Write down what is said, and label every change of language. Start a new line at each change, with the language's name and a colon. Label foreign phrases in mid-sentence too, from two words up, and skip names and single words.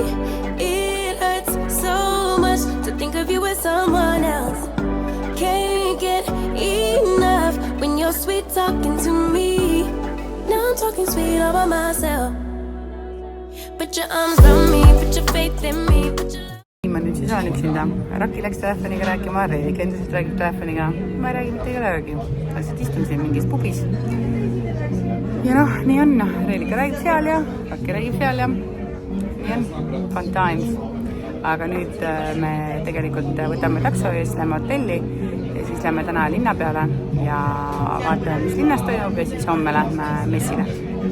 English: It hurts so much to think of you with someone else. Can't get enough when you're sweet talking to me. Now I'm talking sweet all by myself. Put your arms around me, put your faith in me, put your love.
Estonian: Ma nüüd siis olen üksinda. Raki läks telefoniga rääkima, Reelika endiselt räägib telefoniga. Ma ei räägi mitte kellegagi. Lihtsalt istun siin mingis pubis. Ja noh, nii on. Reelika räägib seal ja Raki räägib seal ja nii on.
English: Fun times.
Estonian: Aga nüüd me tegelikult võtame takso ja siis lähme hotelli ja siis lähme täna linna peale ja vaatame, mis linnas toimub ja siis homme lähme messile.